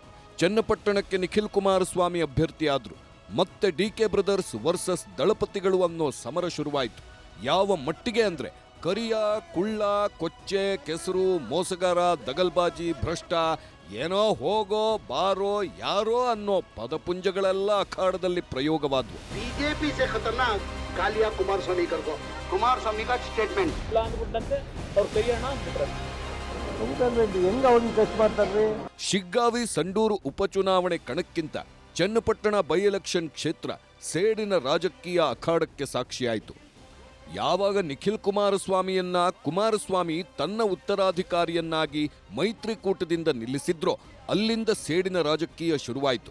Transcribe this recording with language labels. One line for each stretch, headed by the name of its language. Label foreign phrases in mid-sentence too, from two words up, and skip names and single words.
Kannada: ಚನ್ನಪಟ್ಟಣಕ್ಕೆ ನಿಖಿಲ್ ಕುಮಾರಸ್ವಾಮಿ ಅಭ್ಯರ್ಥಿಯಾದ್ರು. ಮತ್ತೆ ಡಿಕೆ
English: brothers versus
Kannada: ದಳಪತಿಗಳು ಅನ್ನೋ ಸಮರ ಶುರುವಾಯಿತು. ಯಾವ ಮಟ್ಟಿಗೆ ಅಂದ್ರೆ ಕರಿಯ, ಕುಳ್ಳ, ಕೊಚ್ಚೆ, ಕೆಸರು, ಮೋಸಗಾರ, ದಗಲ್ಬಾಜಿ, ಭ್ರಷ್ಟ, ಏನೋ ಹೋಗೋ ಬಾರೋ ಯಾರೋ ಅನ್ನೋ ಪದಪುಂಜಗಳೆಲ್ಲ ಅಖಾಡದಲ್ಲಿ ಪ್ರಯೋಗವಾದವು.
Hindi: बीजेपी से खतरनाक कालिया कुमारस्वामी को कुमारस्वामी का स्टेटमेंट
Kannada: ಇಲ್ಲ ಅಂದ್ಬಿಟ್ಟಂತೆ ಅವ್ರು ಕರಿಯೋಣ ಅಂದ್ಬಿಟ್ರೆ ಶಿಗ್ಗಾವಿ ಸಂಡೂರು ಉಪಚುನಾವಣೆ ಕಣಕ್ಕಿಂತ ಚನ್ನಪಟ್ಟಣ
English: by election
Kannada: ಕ್ಷೇತ್ರ ಸೇಡಿನ ರಾಜಕೀಯ ಅಖಾಡಕ್ಕೆ ಸಾಕ್ಷಿಯಾಯಿತು. ಯಾವಾಗ ನಿಖಿಲ್ ಕುಮಾರಸ್ವಾಮಿಯನ್ನ ಕುಮಾರಸ್ವಾಮಿ ತನ್ನ ಉತ್ತರಾಧಿಕಾರಿಯನ್ನಾಗಿ ಮೈತ್ರಿಕೂಟದಿಂದ ನಿಲ್ಲಿಸಿದ್ರೋ ಅಲ್ಲಿಂದ ಸೇಡಿನ ರಾಜಕೀಯ ಶುರುವಾಯಿತು.